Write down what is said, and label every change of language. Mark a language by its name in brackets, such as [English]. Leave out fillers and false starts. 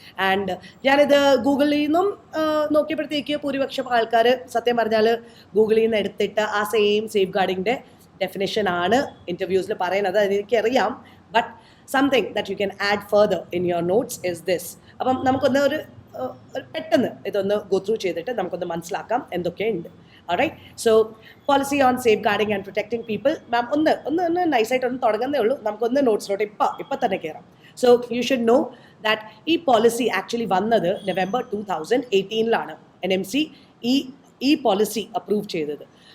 [Malayalam] And ഞാനിത് ഗൂഗിളിൽ നിന്നും നോക്കിയപ്പോഴത്തേക്ക് ഭൂരിപക്ഷം ആൾക്കാർ സത്യം പറഞ്ഞാൽ ഗൂഗിളിൽ നിന്ന് എടുത്തിട്ട് ആ സെയിം സേഫ് ഗാർഡിങ്ങിൻ്റെ ഡെഫിനേഷൻ ആണ് ഇൻ്റർവ്യൂസിൽ പറയുന്നത്. അതെനിക്കറിയാം, [English] But something that you can add further in your notes is this. [Malayalam] അപ്പം നമുക്കൊന്ന് ഒരു പെട്ടെന്ന് ഇതൊന്ന് ഗോ ത്രൂ ചെയ്തിട്ട് നമുക്കൊന്ന് മനസ്സിലാക്കാം എന്തൊക്കെയുണ്ട്. [English] Alright, so policy on safeguarding and protecting people. [Malayalam] മാം ഒന്ന് നൈസായിട്ട് ഒന്ന് തുടങ്ങുന്നേ ഉള്ളൂ, നമുക്കൊന്ന് നോട്ട്സിലോട്ട് ഇപ്പം തന്നെ കയറാം. [English] so you should know that [Malayalam] ഈ പോളിസി ആക്ച്വലി വന്നത് November 2018 NMC ഈ പോളിസി അപ്രൂവ് ചെയ്തത്.